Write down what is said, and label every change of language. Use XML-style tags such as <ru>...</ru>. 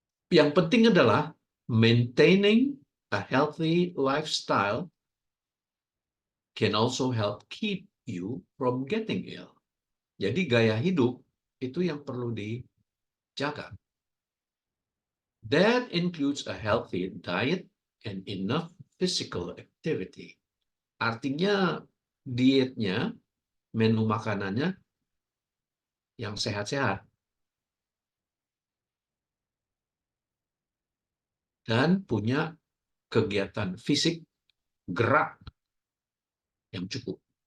<id>Yang penting adalah</id> <en>maintaining a healthy lifestyle can also help keep you from getting ill.</en> <id>Jadi gaya hidup itu yang perlu dijaga.</id> <en>That includes a healthy diet and enough physical activity.</en> <id>Artinya dietnya, menu makanannya yang sehat-sehat. Dan punya kegiatan fisik, gerak yang cukup.</id>